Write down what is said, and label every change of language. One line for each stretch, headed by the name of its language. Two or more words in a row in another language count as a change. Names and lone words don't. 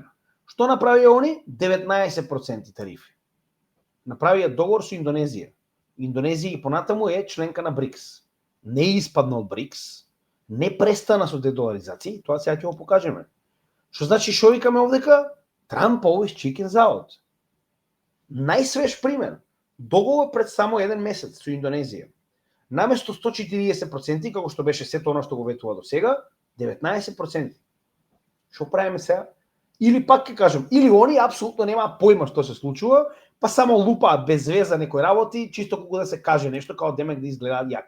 Macedonian: Што направија они? 19% тарифи. Направија договор со Индонезија. Индонезија и понатаму е членка на БРИКС. Не испадна од БРИКС, не престана со дедоларизација, тоа сега ќе го покажеме. Што значи што викаме овдека?
English: Trump always chickens out.
Macedonian: Најсвеж пример. Договор пред само еден месец со Индонезија. Наместо 140%, како што беше сето оно што го ветува до сега, 19%. Што правиме сега? Или пак ќе кажам, или они апсолутно нема појма што се случува, па само лупаат без веза некои работи, чисто како да се каже нешто, као демек да изгледаат јаки.